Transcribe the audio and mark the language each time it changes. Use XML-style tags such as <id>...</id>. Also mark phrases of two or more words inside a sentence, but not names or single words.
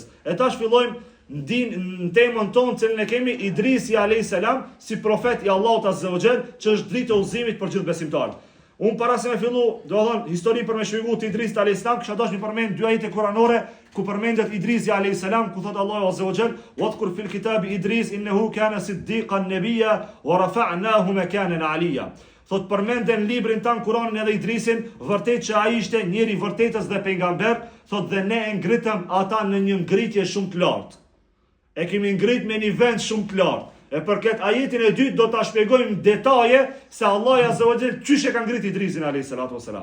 <sq>E ta shfillojmë në temën tonë cilën e kemi Idrisi a.s. si profet i Allahut</sq> <ar>عز وجل</ar> <sq>që është dritë e udhëzimit për gjithë besimtarët. Unë para se me fillu, do thonë, histori për me shpjegu të Idris a.s. Kësha dash mi përmend dy ajete kuranore, ku përmendet Idrisi a.s. ku thot Allahu</sq> <ar>عز وجل, "واذكر في الكتاب إدريس إنه كان صديقا نبيا ورفعناه مكانا عليا."</ar> <sq>Thot përmenden librin tan Kur'anin edhe Idrisin, vërtet që ai ishte njëri vërtetës dhe pejgamber, thot dhe ne e ngritëm ata në një ngritje shumë të lartë. E kemi ngrit me një vend shumë të lartë. E për këtë ajetin e dytë do ta shpjegojmë detaje se Allahu</sq> <ar>عز وجل</ar> <sq>çish e ka ngrit Idrisin</sq> <ar>عليه الصلاة والسلام.</ar>